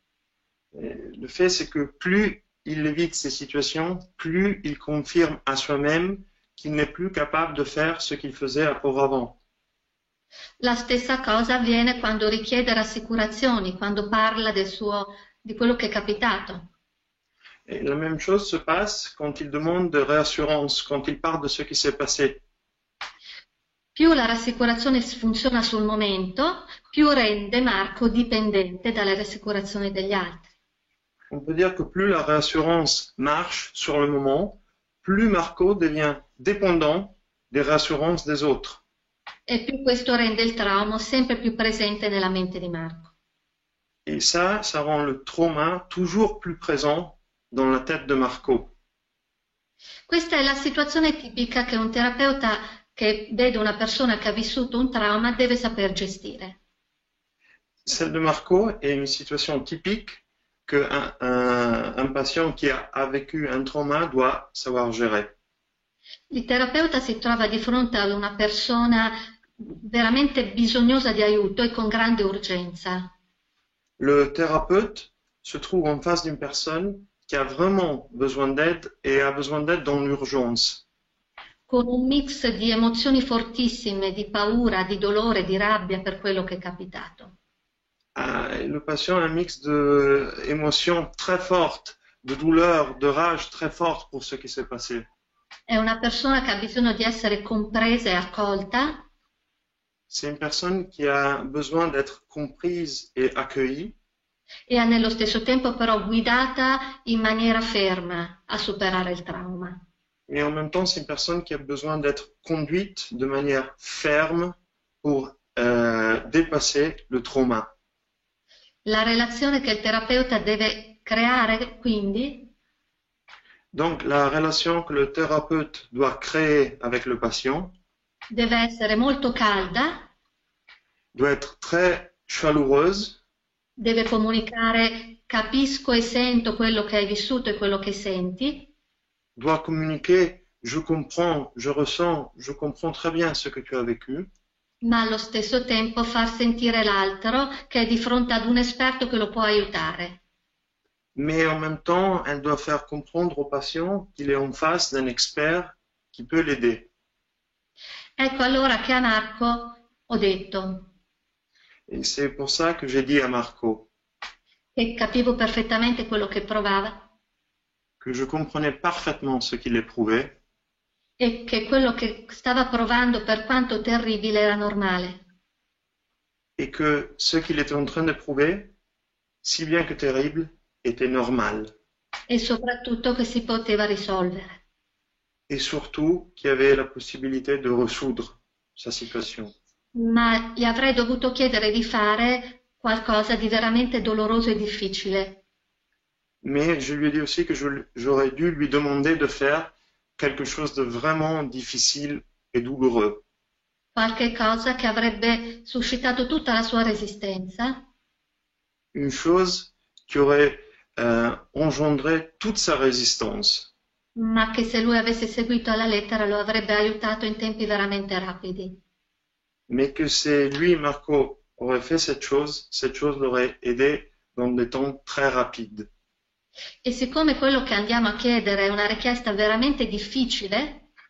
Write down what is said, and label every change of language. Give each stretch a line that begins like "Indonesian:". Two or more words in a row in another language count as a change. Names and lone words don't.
French: Le fait, c'est que plus il évite ces situations, plus il confirme à soi-même qu'il n'est plus capable de faire ce qu'il faisait auparavant.
Italian: La stessa cosa avviene quando richiede rassicurazioni, quando parla di quello che è capitato.
French: Et la même chose se passe quand il demande de réassurance, quand il parle de ce qui s'est passé.
Italian: Più la rassicurazione funziona sul momento, più rende Marco dipendente dalle rassicurazioni degli altri.
French: On peut dire que plus la réassurance marche sur le moment, plus Marco devient dépendant des réassurances des autres.
Italian: E più questo rende il trauma sempre più presente nella mente di Marco.
French: Et ça rend le trauma toujours plus présent dans la tête de Marco.
Italian: Questa è la situazione tipica che un terapeuta che vede una persona che ha vissuto un trauma deve saper gestire.
French: Celle de Marco est une situation typique qu'un patient qui a vécu un trauma doit savoir gérer.
Italian: Il terapeuta si trova di fronte ad una persona veramente bisognosa di aiuto e con grande urgenza.
French: Le thérapeute se trouve en face d'une personne qui a vraiment besoin d'aide et a besoin d'aide dans l'urgence.
Italian: Con un mix di emozioni fortissime, di paura, di dolore, di rabbia per quello che è capitato.
French: Le patient a un mix d'émotions très fortes, de douleur, de rage très forte pour ce qui s'est passé.
Italian: È una persona che ha bisogno di essere compresa e accolta.
French: C'est une personne qui a besoin d'être comprise et accueillie.
Italian: E ha nello stesso tempo però guidata in maniera ferma a superare il trauma.
French: Et en même temps, c'est une personne qui a besoin d'être conduite de manière ferme pour dépasser le trauma.
Italian: La relazione che il terapeuta deve creare, quindi,
French: Donc, la relation que le thérapeute doit créer avec le patient
Italian: deve essere molto calda,
French: doit être très chaleureuse,
Italian: deve comunicare capisco e sento quello che hai vissuto e quello che senti,
French: doit communiquer je comprends, je ressens, je comprends très bien ce que tu as vécu,
Italian: ma allo stesso tempo far sentire l'altro che è di fronte ad un esperto che lo può aiutare.
French: mais en même temps, elle doit faire comprendre au patient qu'il est en face d'un expert qui peut l'aider.
Italian: Ecco allora che a Marco ho detto
French: Et c'est pour ça que j'ai dit à Marco
Italian: che capivo perfettamente quello che provava
French: que je comprenais parfaitement ce qu'il éprouvait
Italian: e che quello che stava provando, per quanto terribile, era normale.
French: et que ce qu'il était en train d'éprouver, si bien que terrible, était normal.
Italian: E soprattutto che si poteva risolvere.
French: Et surtout qu'il y avait la possibilité de résoudre sa situation.
Italian: Ma gli avrei dovuto chiedere di fare qualcosa di veramente doloroso e difficile.
French: Mais je lui ai dit aussi que j'aurais dû lui demander de faire quelque chose de vraiment difficile et douloureux.
Italian: Qualche cosa che avrebbe suscitato tutta la sua resistenza,
French: Une chose qui aurait engendré toute sa résistance,
Italian: ma che se lui avesse seguito alla lettera lo avrebbe aiutato in tempi veramente rapidi.
French: mais que c'est lui, Marco, aurait fait cette chose l'aurait aidé dans des temps très rapides.
Italian: E siccome quello che andiamo a chiedere è una richiesta veramente difficile,